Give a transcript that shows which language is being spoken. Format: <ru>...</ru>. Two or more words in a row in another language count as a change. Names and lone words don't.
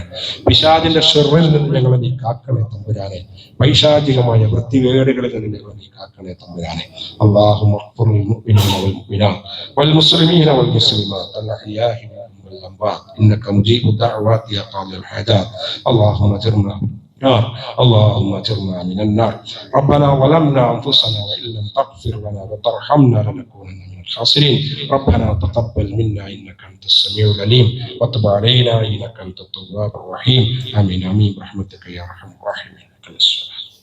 <ml>പിശാചിന്റെ ഷർറിൽ നിന്ന് ഞങ്ങളെ നീ കാക്കണേ തമ്പുരാനെ. പൈശാചികമായ വൃത്തികേടുകളിൽ നിന്ന് ഞങ്ങളെ നീ കാക്കണേ തമ്പുരാനെ.</ml> <ar>اللهم اغفر للمؤمنين والمؤمنات والمسلمين والمسلمات الأحياء منهم والأموات إنك مجيب الدعوات يا قاضي الحاجات. اللهم أجرنا النار اللهم اجرنا من النار. ربنا ظلمنا انفسنا وان لم تغفر لنا وترحمنا لنكونن من الخاسرين. ربنا تقبل منا انك انت السميع العليم وتب علينا انك انت التواب الرحيم. امين امين برحمتك يا ارحم الراحمين.</ar>